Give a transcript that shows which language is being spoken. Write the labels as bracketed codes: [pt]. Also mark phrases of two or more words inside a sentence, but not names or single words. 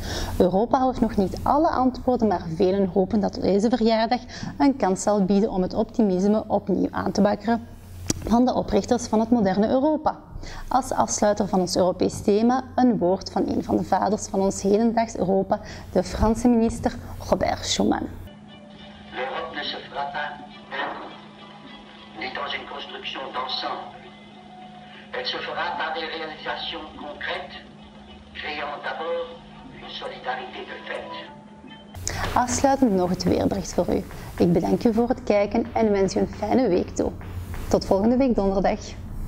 [nl] Europa heeft nog niet alle antwoorden, maar velen hopen dat deze verjaardag een kans zal bieden om het optimisme opnieuw aan te wakkeren van de oprichters van het moderne Europa. Als afsluiter van ons Europees thema een woord van een van de vaders van ons hedendaags Europa, de Franse minister Robert Schuman. [fr] L'Europe ne se fera pas d'un coup, ni dans une construction d'ensemble. Elle se fera par des réalisations concrètes, créant d'abord une solidarité de fait. [nl] Afsluitend nog het weerbericht voor u. Ik bedank u voor het kijken en wens u een fijne week toe. Tot volgende week donderdag.